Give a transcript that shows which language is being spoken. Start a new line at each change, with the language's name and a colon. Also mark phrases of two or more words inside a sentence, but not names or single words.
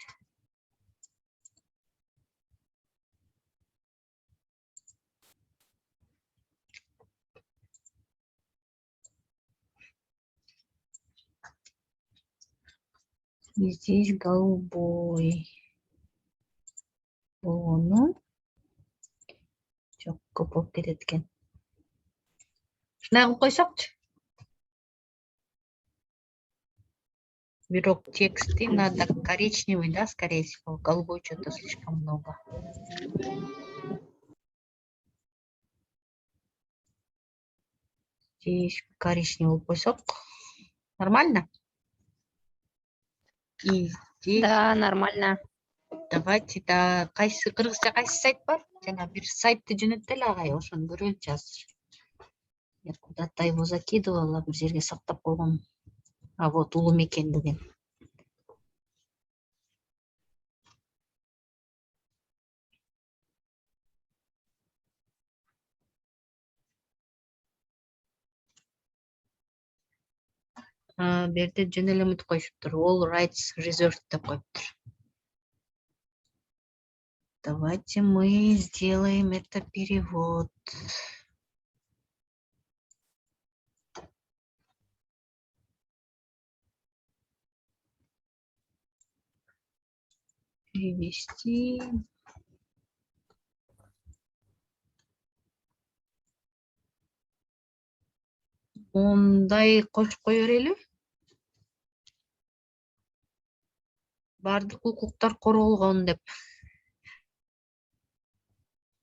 Russian: И здесь голубой. Ну,
Kyrgyz: көп кететкен. Шундай кылып койсокчу.
Russian: Бирок тексты надо коричневый, да, скорее всего. Голубой что-то слишком много. Здесь коричневый кусок. Нормально? И здесь... Да, нормально. Давайте,
Kyrgyz: да, кыргызча кайсы сайт бар? Жана бир сайтты жөнөттөлү агай, ошону көрөлүчү азыр.
Russian: Я куда-то его закидывала,
Kyrgyz: бир жерге сактап койгом.
Russian: А вот
Kyrgyz: улуу мекен деген. Берде жөн эле умут коюшуптур.
English: All rights reserved
Kyrgyz: деп коюптур.
Russian: Давайте мы сделаем это перевод. Перевести.
Kyrgyz: Ондай кошуп кое берели. Бардык укуктар корголгон деп.